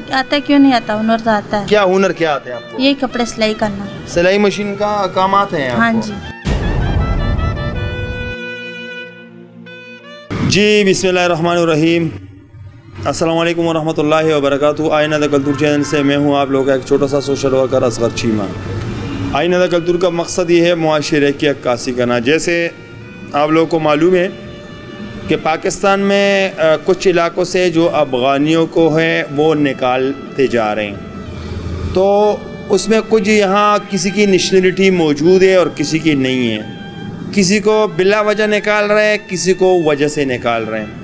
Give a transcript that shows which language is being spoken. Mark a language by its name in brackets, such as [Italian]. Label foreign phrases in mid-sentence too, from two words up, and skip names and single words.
[Urdu] آتا ہے، کیوں نہیں آتا، ہنر تو آتا ہے۔ کیا ہنر کیا آتا ہے آپ کو؟ یہی کپڑے سلائی کرنا۔ سلائی مشین کا کام آتے ہیں آپ کو؟ ہاں جی۔ [Arabic] جی بسم اللہ الرحمن الرحیم، السلام علیکم ورحمۃ اللہ وبرکاتہ۔ [Urdu] آئینہ دا کلتور چینل سے میں ہوں آپ لوگوں کا ایک چھوٹا سا سوشل ورکر اصغر چیمہ۔ آئینہ دا کلتور کا مقصد یہ ہے معاشرے کی عکاسی کرنا۔ جیسے آپ لوگوں کو معلوم ہے کہ پاکستان میں کچھ علاقوں سے جو افغانیوں کو ہے وہ نکالتے جا رہے ہیں، تو اس میں کچھ یہاں کسی کی نیشنلٹی موجود ہے اور کسی کی نہیں ہے، کسی کو بلا وجہ نکال رہے ہیں، کسی کو وجہ سے نکال رہے ہیں۔